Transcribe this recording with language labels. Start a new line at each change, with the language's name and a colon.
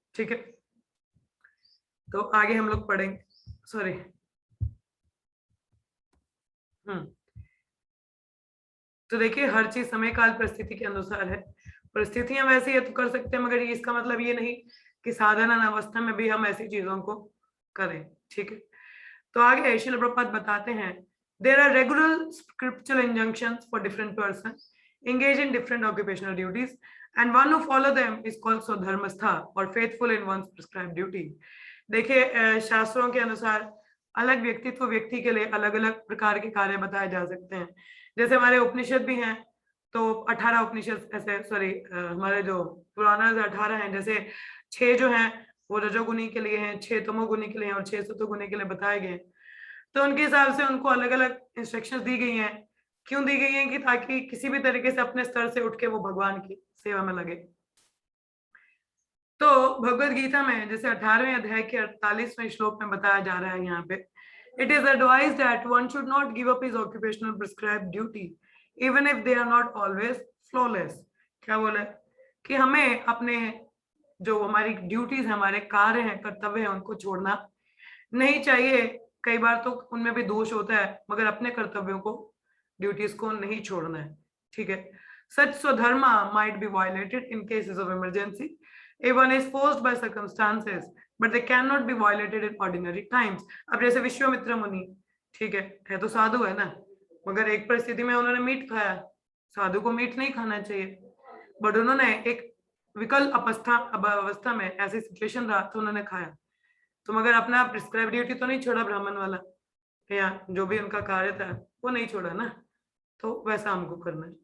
Hindi: ठीक है, तो आगे हम लोग पढ़ेंगे। सॉरी, तो देखिए हर चीज समय काल परिस्थिति के अनुसार है। परिस्थितियां वैसी है तो कर सकते हैं, मगर इसका मतलब ये नहीं कि साधारण अवस्था में भी हम ऐसी चीजों को करें। ठीक है, तो आगे श्रील प्रभुपाद बताते हैं,
English: There are regular scriptural injunctions for different person engage in different occupational duties, and one who follow them is called स्वधर्मस्था or faithful in one's prescribed duty।
Hindi: देखिए शास्त्रों के अनुसार अलग व्यक्तित्व व्यक्ति के लिए अलग अलग प्रकार के कार्य बताए जा सकते हैं। जैसे हमारे उपनिषद भी हैं, तो 18 उपनिषद ऐसे, सॉरी हमारे जो पुराना 18 हैं, जैसे 6 जो हैं वो रजोगुनी के लिए हैं, 6 तमोगुनी के लिए हैं और 6 सतोगुनी के लिए बताए गए। तो उनके हिसाब से उनको अलग अलग इंस्ट्रक्शंस दी गई हैं। क्यों दी गई हैं? कि ताकि किसी भी तरीके से अपने स्तर से उठ के वो भगवान की सेवा में लगे। तो भगवत गीता में जैसे 18वें अध्याय के 48वें श्लोक में बताया जा रहा है यहाँ पे,
English: It is advise that one should not give up his occupational prescribed duty even if they are not always flawless.
Hindi: क्या बोले कि हमें अपने जो हमारी ड्यूटीज, हमारे कार्य हैं, कर्तव्य हैं, उनको छोड़ना नहीं चाहिए। कई बार तो उनमें भी दोष होता है, मगर अपने कर्तव्यों को, ड्यूटीज को नहीं छोड़ना है।
English: ठीक है, सच स्वधर्मा might be violated in cases of emergency if one is forced by circumstances but they cannot be violated in ordinary times।
Hindi: अब जैसे विश्वामित्र मुनि, ठीक है तो साधु है ना, मगर एक परिस्थिति में उन्होंने मीट खाया। साधु को मीट नहीं खाना चाहिए, बट उन्होंने एक विकल अवस्था में ऐसी सिचुएशन रहा तो उन्होंने खाया, तो मगर अपना प्रिस्क्राइब ड्यूटी तो नहीं छोड़ा ब्राह्मण वाला, या जो भी उनका कार्य था वो नहीं छोड़ा ना, तो वैसा हमको करना है।